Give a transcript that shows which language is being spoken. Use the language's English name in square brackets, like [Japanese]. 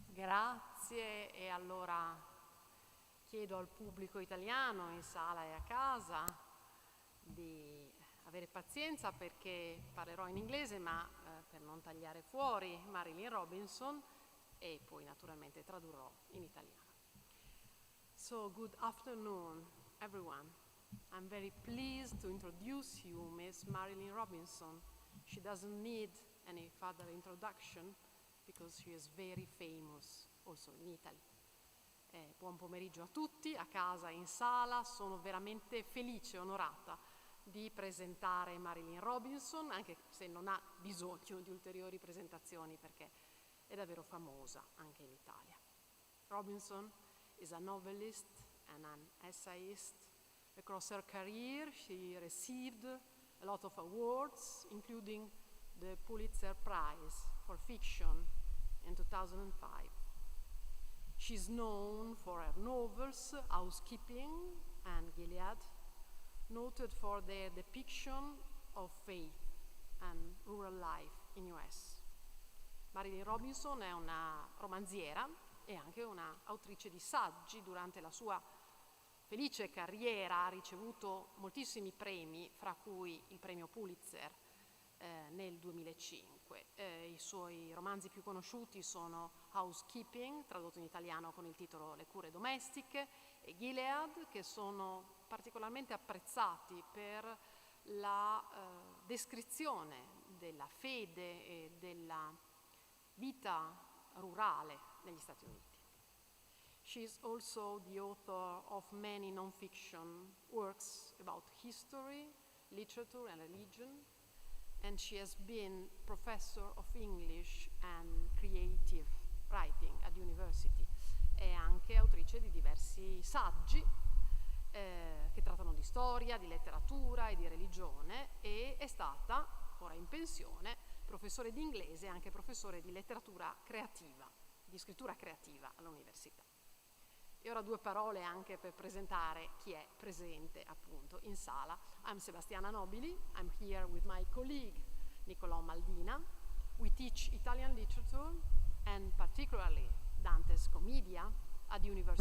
[Italian] Grazie, e allora chiedo al pubblico italiano in sala e a casa di avere pazienza perché parlerò in inglese, ma per non tagliare fuori Marilyn Robinson, e poi naturalmente tradurrò in italiano. [English] So, good afternoon, everyone. I'm very pleased to introduce you Miss Marilyn Robinson. She doesn't need any further introduction because she is very famous also in Italy. [Italian] Buon pomeriggio a tutti, a casa e in sala. Sono veramente felice e onorata di presentare Marilyn Robinson, anche se non ha bisogno di ulteriori presentazioni perché è davvero famosa anche in Italia. [English] Robinson is a novelist and an essayist. Across her career, she received a lot of awards, including the Pulitzer Prize for Fiction in 2005. She's known for her novels Housekeeping and Gilead, noted for their depiction of faith and rural life in US. [Italian] Marilyn Robinson è una romanziera e anche un'autrice di saggi. Durante la sua felice carriera ha ricevuto moltissimi premi, fra cui il premio Pulitzer nel 2005. I suoi romanzi più conosciuti sono Housekeeping, tradotto in italiano con il titolo Le cure domestiche, e Gilead, che sono particolarmente apprezzati per la descrizione della fede e della vita rurale negli Stati Uniti. [English] She is also the author of many non-fiction works about history, literature and religion, and she has been professor of English and creative writing at university. [Italian] È anche autrice di diversi saggi che trattano di storia, di letteratura e di religione, e è stata, ora in pensione, professore di inglese e anche professore di letteratura creativa, di scrittura creativa all'università. E ora due parole anche per presentare chi è presente appunto in sala. [English] I'm Sebastiana Nobili, I'm here with my colleague Niccolò Maldina. We teach Italian literature and particularly Dante's Commedia at the University.